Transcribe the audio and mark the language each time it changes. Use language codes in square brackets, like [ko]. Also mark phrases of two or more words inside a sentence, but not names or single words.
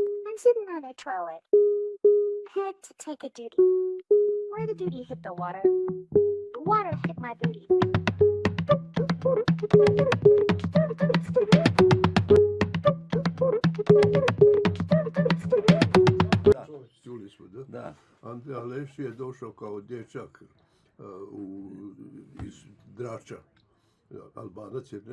[en] I'm sitting on a toilet. Had to take a duty. Where the duty hit the water. The water hit my booty. [hr] Da. Čuli smo, da? Da. Ante Aleš je došao kao dječak iz Drača, Albanac je, ne?